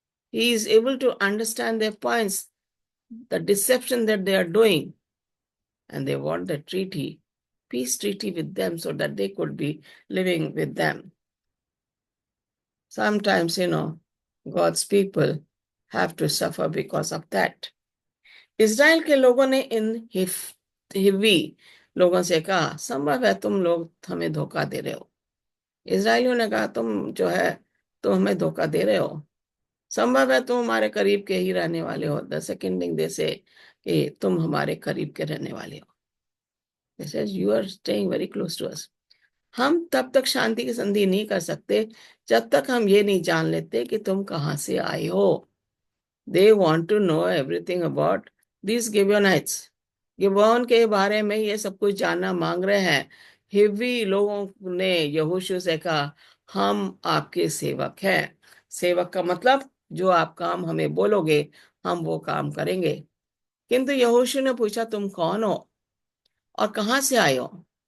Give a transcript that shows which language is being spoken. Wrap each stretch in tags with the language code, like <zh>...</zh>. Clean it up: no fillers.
<en>He is able to understand their points, the deception that they are doing, and they want the treaty, peace treaty with them so that they could be living with them. Sometimes, God's people have to suffer because of that.</en> <hi>Israel के लोगों ने इन हिव्वी लोगों से कहा, संभव है तुम लोग हमें धोखा दे रहे हो। इज़राइलियों ने कहा, तुम हमें धोखा दे रहे हो। संभव है तुम हमारे करीब के ही रहने वाले हो।</hi> <en>the second thing they say</en> <hi>कि तुम हमारे करीब के रहने वाले हो।</hi> <en>They says you are staying very close to us.</en> <hi>हम तब तक शांति की संधि नहीं कर सकते जब तक हम ये नहीं जान लेते कि तुम कहां से आए हो।</hi> <en>They want to know everything about these Gibeonites.</en> <hi>Gibeon के बारे में ये सब कुछ जानना मांग रहे हैं। हिब्वी लोगों ने यहोशू से कहा, हम आपके सेवक हैं। सेवक का मतलब जो आप काम हमें बोलोगे हम वो काम करेंगे। किंतु यहोशू ने पूछा, तुम कौन हो और कहां से आए हो?</hi>